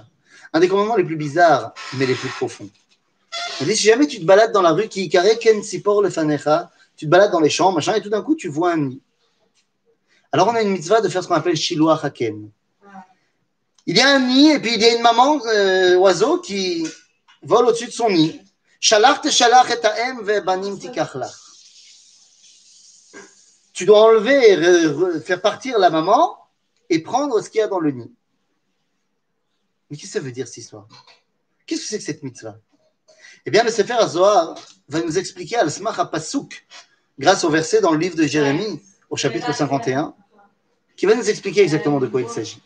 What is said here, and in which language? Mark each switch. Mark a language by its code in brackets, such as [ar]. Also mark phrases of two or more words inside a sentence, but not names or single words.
[fr] Un des commandements les plus bizarres, mais les plus profonds. On dit, si jamais tu te balades dans la rue, tu te balades dans les champs, machin, et tout d'un coup, tu vois un nid. Alors, on a une mitzvah de faire ce qu'on appelle [he] שילוח הקן. [fr] Il y a un nid, et puis il y a une maman oiseau qui vole au-dessus de son nid. [he] שלח תשלח את האם ובנים תקח לך. [fr] Tu dois enlever, faire partir la maman et prendre ce qu'il y a dans le nid. Mais qu'est-ce que ça veut dire, cette histoire? Qu'est-ce que c'est que cette mitzvah? Eh bien, le Sefer HaZohar va nous expliquer [he] על סמך הפסוק, [fr] grâce au verset dans le livre de Jérémie, au chapitre 51, qui va nous expliquer exactement de quoi il s'agit.